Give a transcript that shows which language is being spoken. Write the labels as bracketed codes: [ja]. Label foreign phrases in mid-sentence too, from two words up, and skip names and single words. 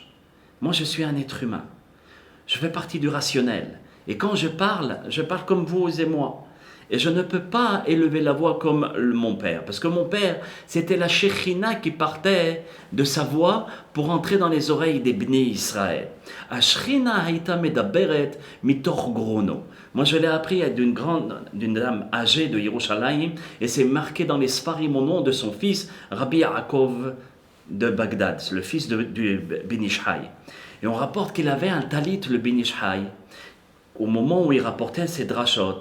[fr] Moi je suis un être humain. Je fais partie du rationnel. Et quand je parle comme vous et moi. Et je ne peux pas élever la voix comme mon père. Parce que mon père, c'était la Shekhinah qui partait de sa voix pour entrer dans les oreilles des Bnei Israël. [he] השכינה הייתה מדברת מתוך גרונו. [fr] Moi, je l'ai appris d'une dame âgée de Yerushalayim, et c'est marqué dans les Sfarim au nom de son fils, Rabbi Yaakov de Bagdad, le fils du Ben Ish Chai. Et on rapporte qu'il avait un talit, le Ben Ish Chai, au moment où il rapportait ses drachot.